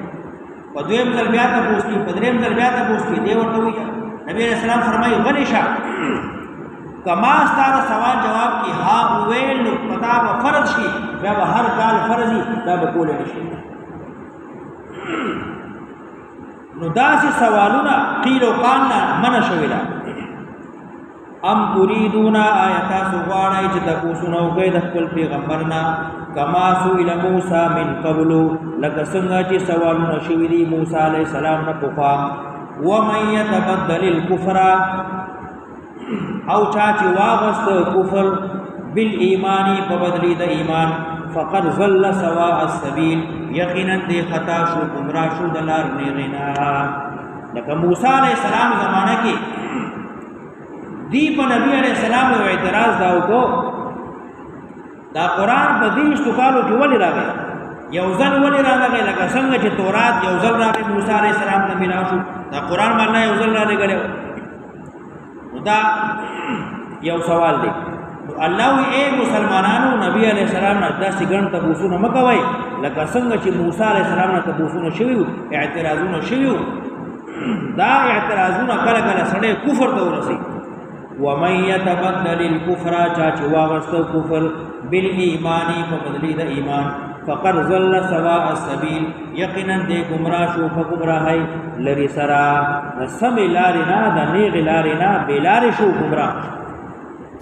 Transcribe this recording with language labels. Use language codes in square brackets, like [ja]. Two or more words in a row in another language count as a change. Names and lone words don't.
[ps] په دویم ځل بیا تپوس کړي، په درېیم ځل بیا تپوس کړي، دی ورته وایي نبی [ar] علیہ السلام [ps] فرمایي غلی شه، کما ستا د سوال جواب کې ها وویل نو پتا به فرض شي، بیا به هر کال فرض وي، دا به کولی نه شي. نو داسې سوالونه قیل و قال نه منع شوې ده. [ar] ام تريدون، [ps] آیا تاسو غواړئ چې تپوسونه وکئ د خپل پیغمبر نه، [ar] کما سئل موسی من قبل، [ps] لکه څنګه چې سوالونه شوي دي موسی [ar] علیه السلام [ps] نه پخوا. [ar] ومن یتبدل الکفر، [ps] او چا چې واغست [ar] کفر بالایمان، [ps] په بدلی د ایمان، [ar] فقد ضل سواء السبیل، [ps] یقینا دی خطا شو، گمراه شو د لار نیغې نه. لکه موسی [ar] علیه السلام [ps] زمانه کې دی په نبی [ar] علیہ السلام [ps] یو اعتراض دا وکړو، دا قرآن په 30 کالو کې ولې راغی؟ یو ځل ولې راغی؟ لکه څنګه چې تورات یو ځل راغی موسی [ar] علیہ السلام [ps] ته ملاو شو، دا قرآن باندې یو ځل راغلی. نو دا یو سوال دی. الله وی اے مسلمانانو، نبی [ar] علیہ السلام [ps] نه داسې ګڼ تپوسونه مه کوئ لکه څنګه چې موسی [ar] علیہ السلام [ps] نه تپوسونه شوي وو، اعتراضونه شوي وو. دا اعتراضونه کله کله سړی کفر ته ورسوي. [ar] ومن يتبدل الكفر، [ps] چا چې واغستو [ar] کفر بالایمان، [ps] په بدلی د ایمان، [ar] فقد ضل سواء السبیل، [ps] یقینا دې گمراه شو په گمراهۍ لري سره. د سمې لارې نه، د نیغې لارې نه، بې لارې شو، گمراه.